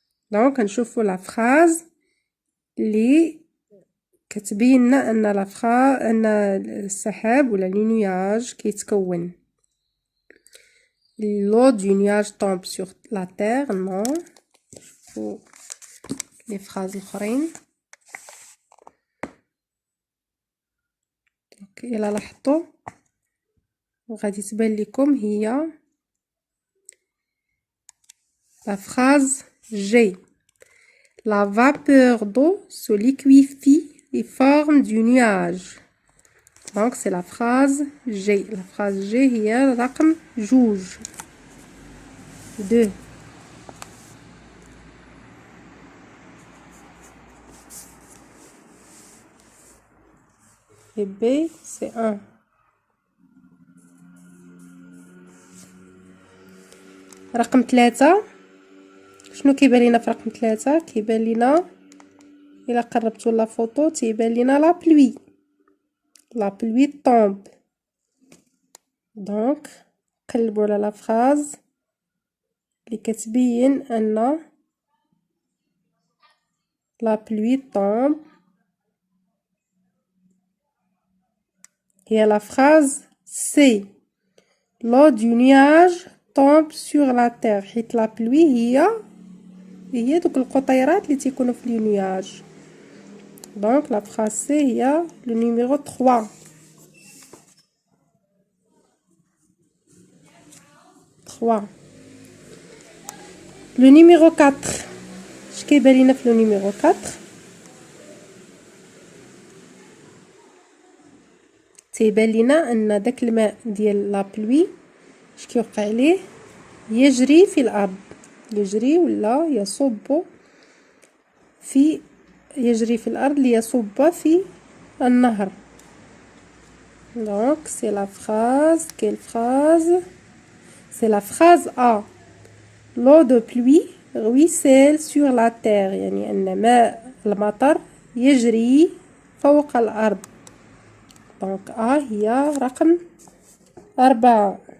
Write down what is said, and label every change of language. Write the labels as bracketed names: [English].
[Arabic] دونك نشوفو لا فراز اللي كتبين لنا ان السحاب ولا لي نواج كيتكون. [French] l'eau du nuage tombe sur la terre. [Arabic] non. شوفو لي فراز الاخرين. دونك الا لاحظتوا وغادي تبان لكم هي [French] la phrase G. La vapeur d'eau se liquéfie et forme du nuage. Donc c'est la phrase G. La phrase G [Arabic] هي رقم جوج. [French] 2. Et B c'est 1. [Arabic] رقم 3 شنو كيبان لينا في رقم 3؟ كيبان لينا الا قربتوا لا فوتو تيبان لينا لا بلوي طومب. دونك قلبوا على لا فراز اللي كتبين ان لا بلوي طومب هي لا فراز سي. [French] l'eau du nuage tombe sur la terre. [Arabic] حيت لا بلوي هي دوك القطيرات اللي تيكونوا في لي نواج. دونك لا فراز سي هي لو نيميرو 3. [French] 3. [Arabic] لو نيميرو 4 اش كيبان لينا في لو نيميرو 4؟ تيبان لينا ان داك الماء ديال لا بلوي اش كيوقع عليه؟ يجري في الارض، يجري ولا يصب في الارض ليصب في النهر. دونك سي لا فراز كيل فراز؟ سي لا فراز A. [French] l'eau de pluie ruisselle sur la terre. [Arabic] يعني ان ماء المطر يجري فوق الارض. دونك A هي رقم 4.